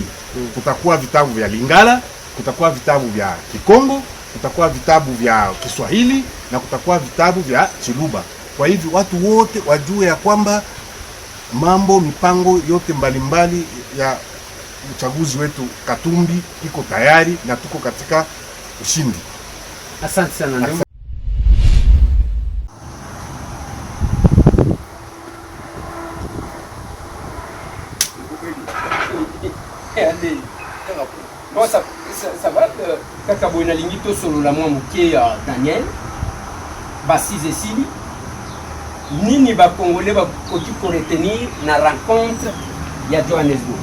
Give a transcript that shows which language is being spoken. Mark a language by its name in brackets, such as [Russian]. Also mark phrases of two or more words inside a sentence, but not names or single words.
[Swahili] Kutakuwa vitabu vya Lingala, kutakuwa vitabu vya Kikongo, kutakuwa vitabu vya Kiswahili na kutakuwa vitabu vya Chiluba. Kwa hivyo watu wote wajue ya kwamba mipango yote mbalimbali ya uchaguzi wetu Katumbi iko tayari na tuko katika ushindi. Asante sana ndugu. [French] Bon, ça va, [Lingala] kaka boina lingito solo la mwa mukie ya Daniel Basize Sili nini ba Congolais ba koki ko retenir na rencontre ya Johannesburg.